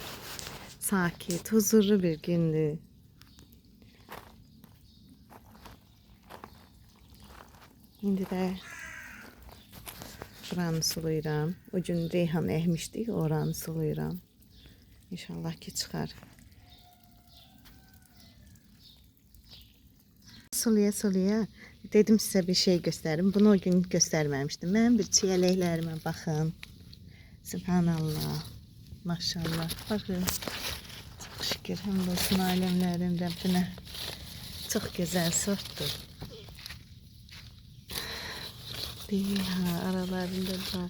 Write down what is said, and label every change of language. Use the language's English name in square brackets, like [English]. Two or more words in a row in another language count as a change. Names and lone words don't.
[Azerbaijani] Sakit, huzurlu bir gündür. İndi də buranı sulayıram. O gün reyhan əkmişdik, oranı sulayıram. İnşallah ki çıxar. [Turkish] Sulaya dedim size bir şey gösterim. Bunu o gün göstermemiştim. Ben [Azerbaijani] bir çiyələklərimə baxın. [Turkish] Subhanallah. Maşallah. Bakın. Çok şükür. [Azerbaijani] Həmd olsun aləmlərin Rəbbinə. [Turkish] Çok güzel sortdur. Ha, aralarında var.